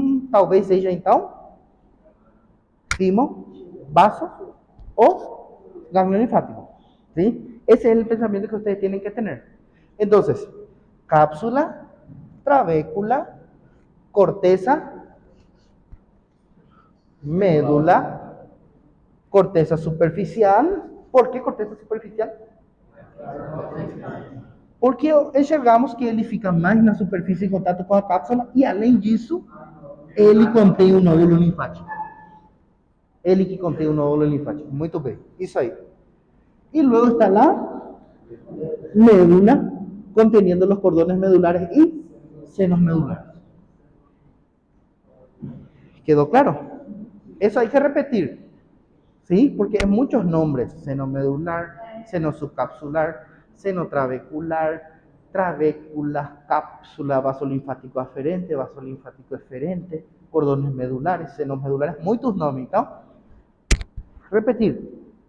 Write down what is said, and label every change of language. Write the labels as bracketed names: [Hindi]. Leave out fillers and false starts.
[Portuguese] Talvez seja então timo, vaso o ganglio linfático. [Spanish] ¿Sí? Ese es el pensamiento que ustedes tienen que tener. Entonces, cápsula, trabécula, corteza, médula, corteza superficial. [Portuguese] ¿Por quê corteza superficial? Porque enxergamos que ele fica mais na superfície em contato com a cápsula e, além disso, ele contém um nódulo linfático. Ele que contém um nódulo linfático. Muito bem, isso aí. [Spanish] E luego está la médula, conteniendo los cordones medulares y senos medulares. ¿Quedó claro? Eso hay que repetir, ¿sí? Porque hay muchos nombres: seno medular, seno subcapsular, seno trabecular, trabécula, cápsula, vaso linfático aferente, vaso linfático eferente, cordones medulares, senos medulares, muchos nombres, ¿no? Repetir.